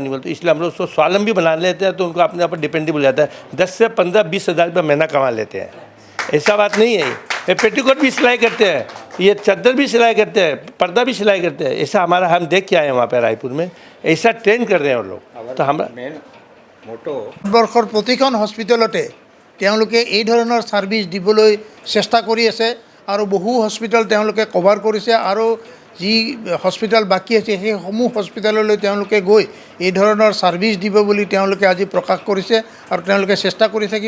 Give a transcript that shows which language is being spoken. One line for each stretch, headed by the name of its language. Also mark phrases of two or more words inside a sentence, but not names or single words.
Hindi: इसलिए हम लोग उसको स्वावलंबी बना लेते हैं, तो उनको अपने आप डिपेंडेबल जाता है। 10 से 15-20 हज़ार रुपये महीना कमा लेते हैं। ऐसा बात नहीं है। ये पेटीकोट भी सिलाई करते हैं, ये चादर भी सिलाई करते हैं, पर्दा भी सिलाई करते हैं। ऐसा हमारा हम देख के आए हैं वहाँ पर रायपुर में, ऐसा ट्रेन कर रहे हैं वो लोग। तो हम
Assamese: ভাৰতবৰ্ষৰ প্ৰতিখন হস্পিটেলতে তেওঁলোকে এই ধৰণৰ ছাৰ্ভিচ দিবলৈ চেষ্টা কৰি আছে আৰু বহু হস্পিটেল তেওঁলোকে কভাৰ কৰিছে আৰু যি হস্পিটেল বাকী আছে সেইসমূহ হস্পিটেললৈ তেওঁলোকে গৈ এই ধৰণৰ ছাৰ্ভিচ দিব বুলি তেওঁলোকে আজি প্ৰকাশ কৰিছে আৰু তেওঁলোকে চেষ্টা কৰি থাকিব।